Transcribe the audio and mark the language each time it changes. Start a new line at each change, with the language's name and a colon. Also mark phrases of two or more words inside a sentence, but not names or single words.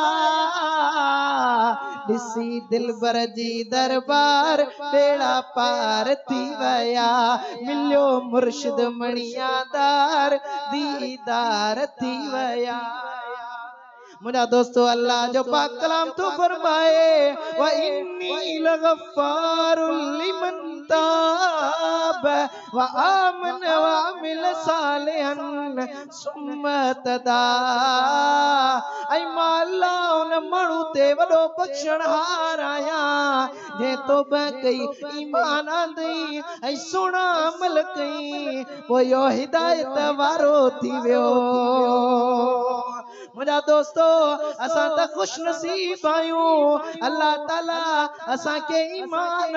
Sindhi: दिसी दिलबर जी दरबार बेड़ा पार थी वया मिलियो मुर्शिद मणियादार दीदार थी वया मुझा दोस्तों अल्लाह जो पाक कलाम तो फरमाए
Arabic: وإني لغفار لمن تاب وآمن وعمل صالحا ثم تدا
Sindhi: ऐ माला उन माण्हू ते वॾो बख़्शणहार आया जे तौबा कई ईमान आंदई ऐं सुहिणा अमल कई पोइ इहो हिदायत वारो थी वियो मुझा दोस्तों असां त खुश नसीब आयूं अल्लाह ताला असां के ईमान